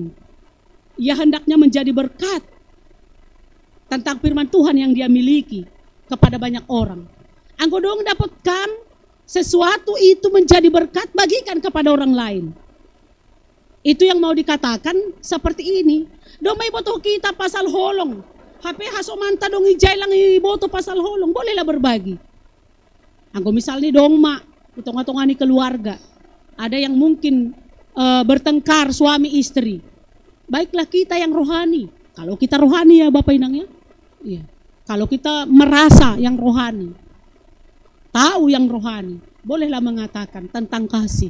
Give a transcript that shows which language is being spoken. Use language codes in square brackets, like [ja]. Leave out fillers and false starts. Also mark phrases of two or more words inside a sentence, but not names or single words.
[id] Ia hendaknya menjadi berkat tentang firman Tuhan yang dia miliki kepada banyak orang. [bts] Anggo dong [id] dapatkan sesuatu itu menjadi berkat, bagikan kepada orang lain. Itu yang mau dikatakan seperti ini. [bts] Dong may boto kita pasal holong. HP hasomanta dong ijay lang iboto pasal holong. [id] Bolehlah berbagi. [bts] Anggo misalnya dong mak, utong-utongan ni keluarga. [id] Ada yang mungkin bertengkar suami istri. Baiklah kita yang rohani. Kalau kita rohani ya Bapak Inang ya. Iya. Kalau kita merasa yang rohani, tahu yang rohani, bolehlah mengatakan tentang kasih.